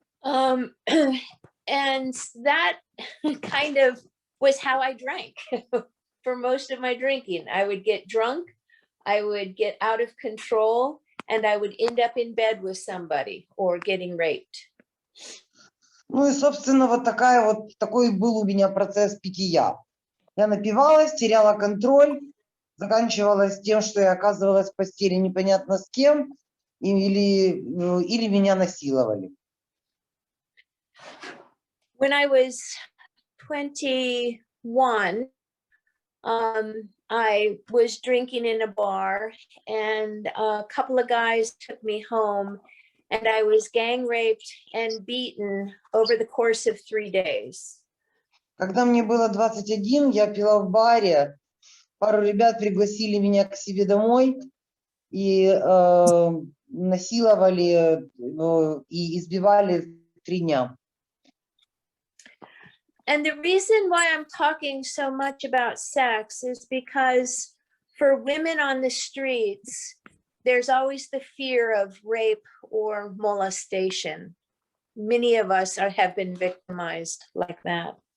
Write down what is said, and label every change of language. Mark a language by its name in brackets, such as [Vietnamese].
[English] And that kind of was how I drank for most of my drinking. I would get drunk, I would get out of control, and I would end up in bed with somebody or getting raped. [Russian] Ну и, собственно, такой был у меня процесс питья. Я напивалась, теряла контроль, заканчивалось тем, что я оказывалась в постели непонятно с кем, или меня насиловали. [English] When I was 21, I was drinking in a bar, and a couple of guys took me home, and I was gang raped and beaten over the course of 3 days. [Russian] Когда мне было 21, я пила в баре, пару ребят пригласили меня к себе домой и насиловали и избивали 3 дня. [English] And the reason why I'm talking so much about sex is because for women on the streets, there's always the fear of rape or molestation. Many of us have been victimized like that.